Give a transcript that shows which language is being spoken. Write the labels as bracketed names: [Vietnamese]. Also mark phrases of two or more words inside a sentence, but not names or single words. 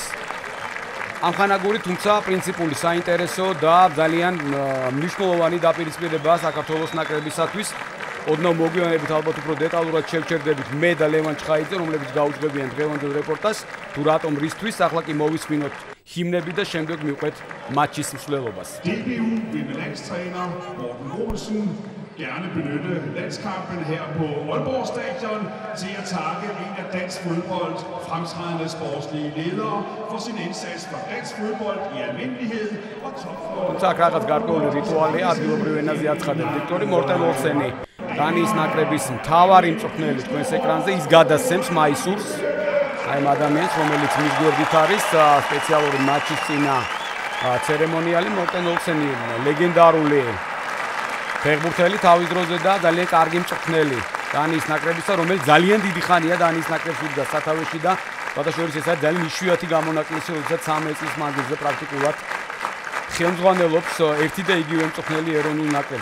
[Georgian] ამხანაგური, თუმცა პრინციპული, საინტერესო და ძალიან მნიშვნელოვანი დაპირისპირებაა საქართველოს ნაკრებისათვის. ოდნავ მოგვიანებით ალბათ უფრო დეტალურად შევჩერდებით მე და ლევან ჩხაიძე, რომლებიც გაუძღვებიან დღევანდელ რეპორტაჟს, თუ რატომ რისთვის, ახლა კი მოვისმინოთ ჰიმნები და შემდეგ მივყვეთ матчის მსვლელობას. [Danish] DBU vil med landstræner Morten Olsen gerne benytte landskampen her på Aalborg Stadion til at takke en af dansk fodbold fremtrædende sportslige ledere for sin indsats for dansk fodbold i almindelighed og topfodbold. [Georgian] თუმცა რაღაც გარკვეული რიტუალია ადგილობრივ ენაზე აცხადებს დიქტორი მორტენ ოლსენი. დანიის ნაკრების მთავარი მწვრთნელი თქვენს ეკრანზე, ის გადასცემს მაისურს აი ადამიანს, რომელიც მის გვერდით არის სპეციალური матчის წინა ცერემონიალი. მორტენ ოლსენი ლეგენდარული ფეხბურთელი თავის დროზე და ძალიან კარგი მწვრთნელი დანიის ნაკრებისა, რომელიც ძალიან დიდი ხანია დანიის ნაკრებში უდგა სათავეში და სხვადასხვა ეს არის ძალიან იშვიათი გამონაკლისი, როდესაც 13 წლის მანძილზე პრაქტიკულად ხელმძღვანელობს ერთი და იგივე მწვრთნელი ეროვნულ ნაკრებს.